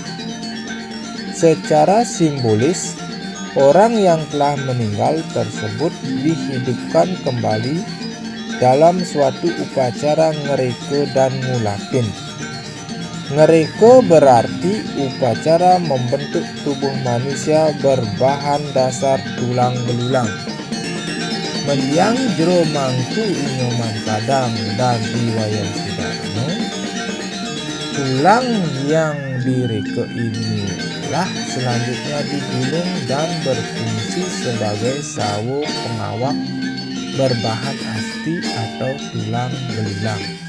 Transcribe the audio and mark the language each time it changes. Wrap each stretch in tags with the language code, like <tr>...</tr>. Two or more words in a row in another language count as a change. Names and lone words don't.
<id>Secara simbolis, orang yang telah meninggal tersebut dihidupkan kembali dalam suatu upacara ngereke dan ngulapin. Ngereke berarti upacara membentuk tubuh manusia berbahan dasar tulang belulang. Mendiang jero mangku Inyoman Padang dan Iwayan Sudarmo, tulang yang direke inilah selanjutnya digulung dan berfungsi sebagai sawo pengawak berbahan asti atau tulang belulang.</id>